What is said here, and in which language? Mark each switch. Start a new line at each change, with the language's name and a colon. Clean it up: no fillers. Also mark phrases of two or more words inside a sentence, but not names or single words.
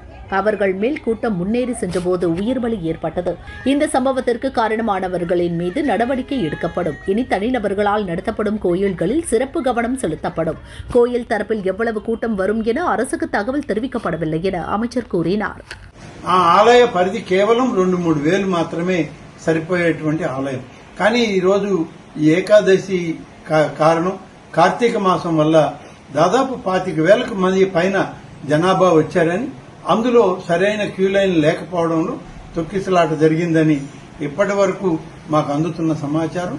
Tamil: அவர்கள் மேல் கூட்டம் முன்னேறி சென்றபோது உயிர் பலி ஏற்பட்டது. இந்த சம்பவத்திற்கு காரணமானவர்களின் மீது நடவடிக்கை எடுக்கப்படும். இனி தனிநபர்களால் நடத்தப்படும் கோயில்களில் சிறப்பு கவனம் செலுத்தப்படும். கோயில் தரப்பில் எவ்வளவு கூட்டம் வரும் என அரசுக்கு தகவல் தெரிவிக்கப்படவில்லை என அமைச்சர் கூறினார்.
Telugu: ఆలయ పరిధి కేవలం 2-3 వేలు మాత్రమే సరిపోయేటువంటి ఆలయం. కానీ ఈరోజు ఏకాదశి కారణం కార్తీక మాసం వల్ల దాదాపు 25,000 మంది పైన జనాభా వచ్చారని, అందులో సరైన
English: queue line
Telugu: లేకపోవడంలో తొక్కిసలాట జరిగిందని ఇప్పటి వరకు మాకు అందుతున్న సమాచారం.